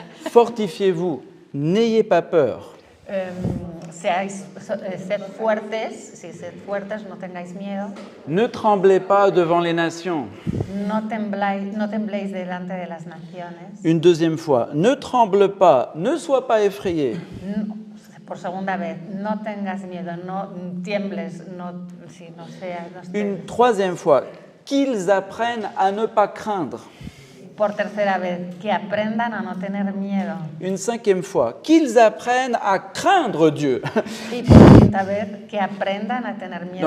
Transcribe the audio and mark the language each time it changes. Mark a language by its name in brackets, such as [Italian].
[French] fortifiez-vous, n'ayez pas peur. [Spanish] Sed fuertes, sí, sed fuertes, no tengáis miedo, [French] Ne tremblez pas devant les nations. [Spanish] no tembléis delante de las naciones. [French] Une deuxième fois, ne tremble pas, ne sois pas effrayé. [Spanish] Por segunda vez, no tengas miedo, no tiembles, no estés. [French] Une troisième fois, qu'ils apprennent à ne pas craindre. [Spanish] Por tercera vez, que aprendan a no tener miedo. [French] Une cinquième fois, qu'ils apprennent à craindre Dieu. [Spanish] Y por quinta vez, que aprendan a tener miedo